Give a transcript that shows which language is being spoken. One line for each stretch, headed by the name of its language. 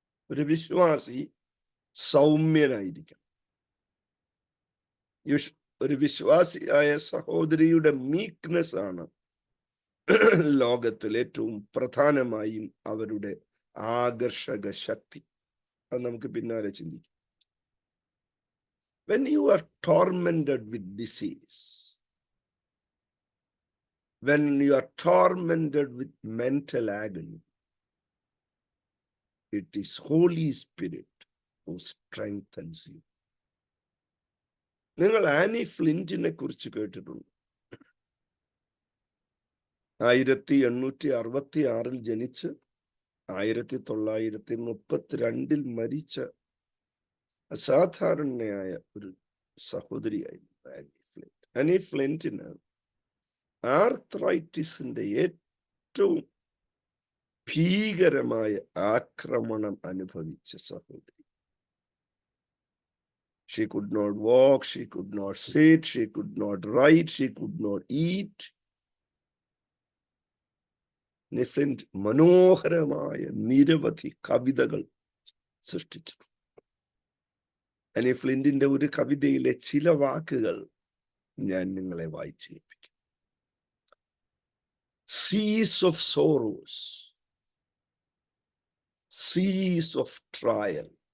Malayalam: ഒരു വിശ്വാസി സൗമ്യനായിരിക്കണം. ഒരു വിശ്വാസിയായ സഹോദരിയുടെ മീക്ക്നെസ് ആണ് ലോകത്തിൽ ഏറ്റവും പ്രധാനമായും അവരുടെ ആകർഷക ശക്തി. അത് നമുക്ക് പിന്നാലെ ചിന്തിക്കാം.
English: When you are tormented with disease, when you are tormented with mental agony, it is Holy Spirit who strengthens you.
Malayalam: നിങ്ങൾ ആനി ഫ്ലിന്റിനെ കുറിച്ച് കേട്ടിട്ടുണ്ട്. 1866 ജനിച്ച് 1932 മരിച്ച അസാധാരണയായ ഒരു സഹോദരിയായിരുന്നു ആനി ഫ്ലിന്റ്. ആനി ഫ്ലിന്റിന് ആർത്രൈറ്റിസിന്റെ ഏറ്റവും ഭീകരമായ ആക്രമണം അനുഭവിച്ച സഹോദരി.
English: She could not walk, she could not sit, she could not write, she could not eat.
Malayalam: Flint മനോഹരമായ നിരവധി കവിതകൾ സൃഷ്ടിച്ചു. ആനി ഫ്ലിന്റിന്റെ ഒരു കവിതയിലെ ചില വാക്കുകൾ ഞാൻ നിങ്ങളെ വായിച്ചു കേൾപ്പിക്കും.
English: Seas of sorrows, seas of trial.